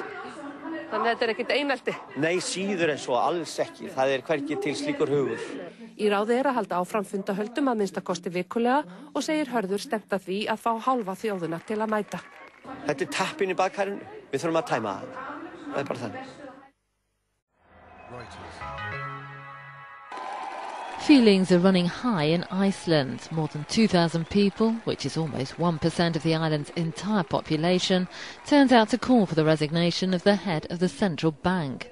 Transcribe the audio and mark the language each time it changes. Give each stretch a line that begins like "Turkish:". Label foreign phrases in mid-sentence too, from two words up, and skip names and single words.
Icelandic: Þannig að þetta ekkert einelti? Nei, síður en svo, alls ekki. Það hvergi til slíkur hugur. Í ráði að halda áfram fundahöldum að minnstakosti vikulega og segir Hörður stefnt að því að fá hálfa þjóðina til að mæta. Þetta tappinn í bakhærinu, við þurfum að tæma það. Það bara þannig.
English: Feelings are running high in Iceland. More than 2,000 people, which is almost 1% of the island's entire population, turned out to call for the resignation of the head of the central bank.